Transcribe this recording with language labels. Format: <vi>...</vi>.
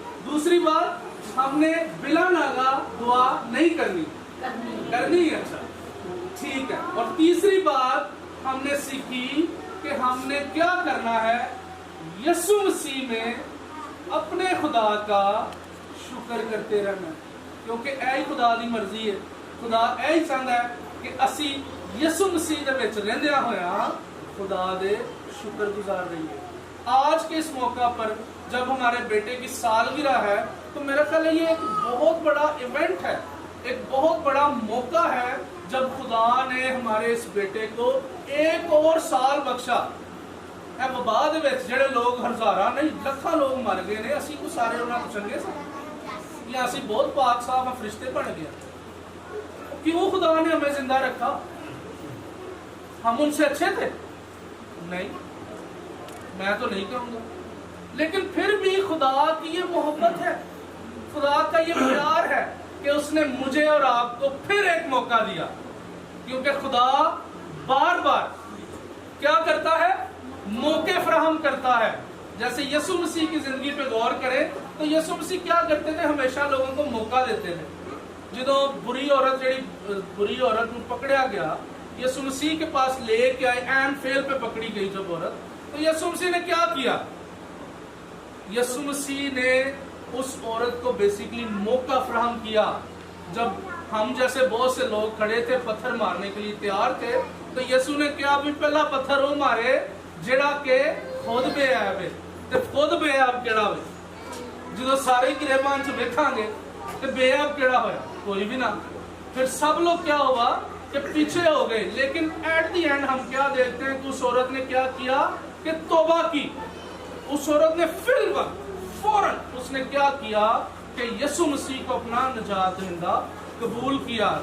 <ur>دوسری بات ہم نے بلا ناغہ دعا نہیں کرنی ہے. اچھا ٹھیک ہے. اور تیسری بات ہم نے سیکھی کہ ہم نے کیا کرنا ہے؟ یسوع مسیح میں اپنے خدا کا شکر کرتے رہنا, کیونکہ</ur> <pa>اے خدا دی مرضی ہے. خدا اے چاہتا ہے کہ اسی یسوع مسیح دے وچ رہندیاں ہویا خدا دے شکر گزار رہیے.</pa> <ur>آج کے اس موقع پر جب ہمارے بیٹے کی سالگرہ ہے تو میرا خیال ہے یہ ایک بہت بڑا ایونٹ ہے, ایک بہت بڑا موقع ہے جب خدا نے ہمارے اس بیٹے کو ایک اور سال بخشا.</ur> <pa>اے وبا دے وچ جڑے لوگ ہزاراں نہیں لکھاں لوگ مر گئے نے, اسی کو سارے انہاں کو چنگے سن یا اسی بہت پاک صاف ہیں فرشتے بن گئے.</pa> <ur>کیوں خدا نے ہمیں زندہ رکھا؟ ہم ان سے اچھے تھے؟ نہیں, میں تو نہیں کہوں گا. لیکن پھر بھی خدا کی یہ محبت ہے, خدا کا یہ پیار ہے کہ اس نے مجھے اور آپ کو پھر ایک موقع دیا. کیونکہ خدا بار بار کیا کرتا ہے؟ موقع فراہم کرتا ہے. جیسے یسوع مسیح کی زندگی پہ غور کریں تو یسوع مسیح کیا کرتے تھے؟ ہمیشہ لوگوں کو موقع دیتے تھے. جدو بری عورت کو پکڑیا گیا, یسوع مسیح کے پاس لے کے آئے, این فیل پہ پکڑی گئی جب عورت, تو یسوع مسیح نے کیا کیا؟ یسوع مسیح نے اس عورت کو بیسیکلی موقع فراہم کیا. جب ہم جیسے بہت سے لوگ کھڑے تھے پتھر مارنے کے لیے تیار تھے, تو یسوع نے کیا بھی پہلا پتھر وہ مارے جڑا کہ خود بے عیب ہے.</ur> <pa>تے خود بے عیب کیڑا ہوئے؟ جدو سارے گریبان چ ویکھاں گے تے بے عیب کیڑا ہویا؟ کوئی بھی نہ.</pa> <ur>پھر سب لوگ کیا ہوا کہ پیچھے ہو گئے. لیکن</ur> <en>at the end</en> <ur>ہم کیا دیکھتے ہیں کہ اس عورت نے کیا کیا کہ توبہ کی. اس عورت نے فی الوقت فوراً اس نے کیا کیا کہ یسوع مسیح کو اپنا نجات دہندہ قبول کیا.</ur>